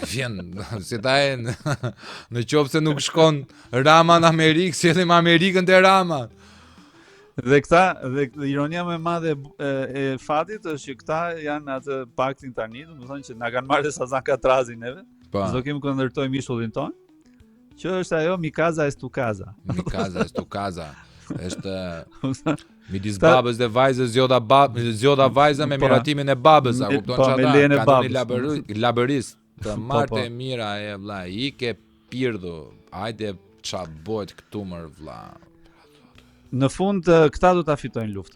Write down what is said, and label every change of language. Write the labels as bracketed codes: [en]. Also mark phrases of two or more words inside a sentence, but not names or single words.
[sq] Vjen si ta e në qoftë se nuk shkon Rama në Amerikë, sjellim Amerikën te Rama. Dhe ironia më e madhe e fatit është që këta janë atë paktin tani, domethënë që na kanë marrë Sazan Katrazi neve. Po. Do kemi ku ndërtojmë ishullin ton, që është ajo [es] mi casa est tu casa. Mi casa est tu casa. [sq] Është midis babës dhe vajzës zjodha vajza me Po. miratimin e babës, a kupton Po, çfarë? me lejen e Kanoni babës. laborist. Të marrë po. e mira e vlla, i ke pirdhu. Hajde ça bëhet këtu më vlla. Në fund këta do ta fitojnë luftën.